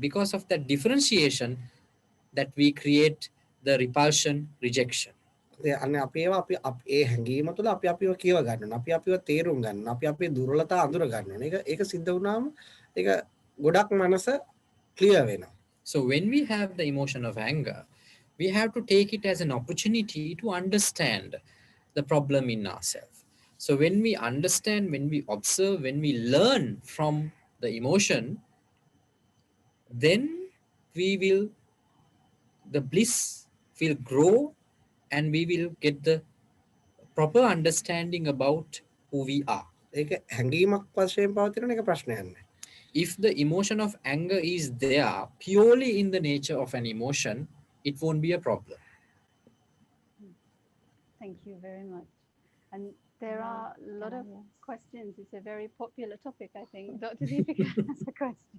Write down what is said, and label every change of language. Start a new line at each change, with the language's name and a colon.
English: Because of that differentiation that we create the repulsion, rejection.
Sinhala: අනේ අපි ඒවා අපි ඒ හැඟීම තුළ අපි අපිව කියව ගන්නවා. අපි අපිව තේරුම් ගන්නවා. අපි අපේ දුර්වලතා අඳුර ගන්නවා. ඒක සිද්ධ වුණාම ඒක ගොඩක් මනස ක්ලියර් වෙනවා.
English: So when we have the emotion of anger, we have to take it as an opportunity to understand the problem in ourselves. So when we understand, when we observe, when we learn from the emotion, then the bliss will grow and we will get the proper understanding about who we are.
Sinhala: ඒක හැඟීමක් වශයෙන් පවතින එක ප්‍රශ්නයක් නෑ.
English: If the emotion of anger is there purely in the nature of an emotion, it won't be a problem. Thank you very much. And there are a lot of questions. It's a very popular topic, I think. Dr. Deepika has a question.